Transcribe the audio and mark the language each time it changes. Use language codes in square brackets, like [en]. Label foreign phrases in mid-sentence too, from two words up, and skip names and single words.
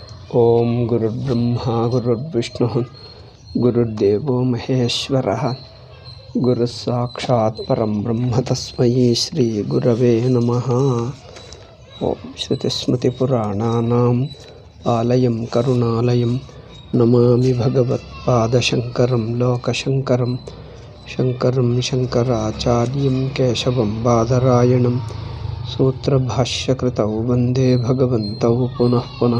[sa] ಓಂ ಗುರುರ್ಬ್ರಹ್ಮ ಗುರುರ್ವಿಷ್ಣು ಗುರುರ್ದೇವೋ ಮಹೇಶ್ವರಃ ಗುರು ಸಾಕ್ಷಾತ್ ಪರಂ ಬ್ರಹ್ಮ ತಸ್ಮೈ ಶ್ರೀ ಗುರವೇ ನಮಃ. ಓಂ ಶ್ರುತಿಸ್ಮೃತಿಪುರಾಣಾನಾಂ ಆಲಯಂ ಕರುಣಾಲಯಂ ನಮಾಮಿ ಭಗವತ್ಪಾದಶಂಕರಂ ಲೋಕಶಂಕರಂ ಶಂಕರಂ ಶಂಕರಾಚಾರ್ಯಂ ಕೇಶವಂ ಬಾದರಾಯಣಂ ಸೂತ್ರಭಾಷ್ಯಕೃತೌ ವಂದೇ ಭಗವಂತೌ ಪುನಃ ಪುನಃ.